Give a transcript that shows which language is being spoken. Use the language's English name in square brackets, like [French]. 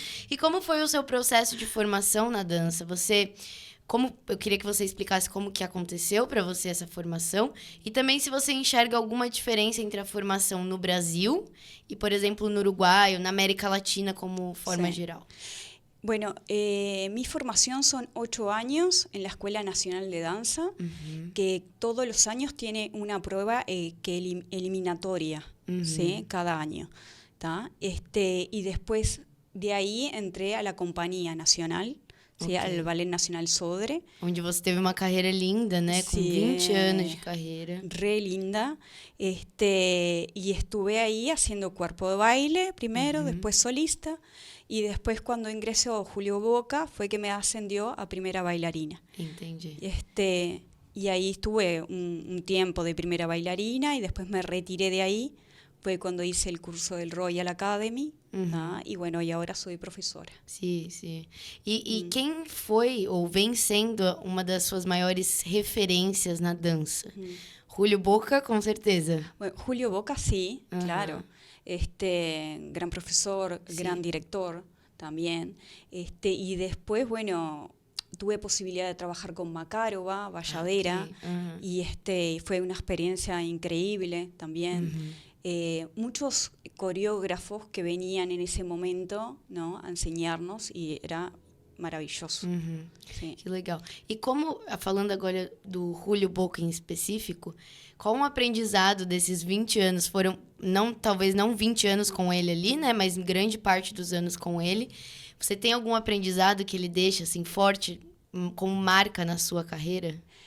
[Portuguese] E como foi o seu processo de formação na dança? Você eu queria que você explicasse como que aconteceu para você essa formação e também se você enxerga alguma diferença entre a formação no Brasil e, por exemplo, no Uruguai ou na América Latina como forma geral. [Spanish] Bueno, mi formación son 8 años en la Escuela Nacional de Danza, que todos los años tiene una prueba eliminatoria, ¿sí? Cada año. ¿Tá? Y después de ahí entré a la Compañía Nacional, ¿sí? Al Ballet Nacional Sodre. [Portuguese] Onde você teve uma carreira linda, né? Com 20 anos de carreira. [Spanish] Re linda. Y estuve ahí haciendo cuerpo de baile primero, después solista. Y después cuando ingresó Julio Boca fue que me ascendió a primera bailarina. [Portuguese] Entendi. [Spanish] Y ahí estuve un tiempo de primera bailarina y después me retiré de ahí. Fue cuando hice el curso del Royal Academy. Y bueno, y ahora soy profesora. [Portuguese] Sim, sim. E quem foi ou vem sendo uma das suas maiores referências na dança? Julio Boca, com certeza. [Spanish] Bueno, Julio Boca sí, claro. Gran profesor, gran director también. Y después, bueno, tuve posibilidad de trabajar con Makarova, Valladera, y fue una experiencia increíble también. Muchos coreógrafos que venían en ese momento, ¿no? A enseñarnos y era maravilhoso. [Portuguese] Sim. Que legal. E como, falando agora do Julio Boca em específico, qual um aprendizado desses 20 anos foram, talvez não 20 anos com ele ali, né, mas grande parte dos anos com ele, você tem algum aprendizado que ele deixa, assim, forte, como marca na sua carreira?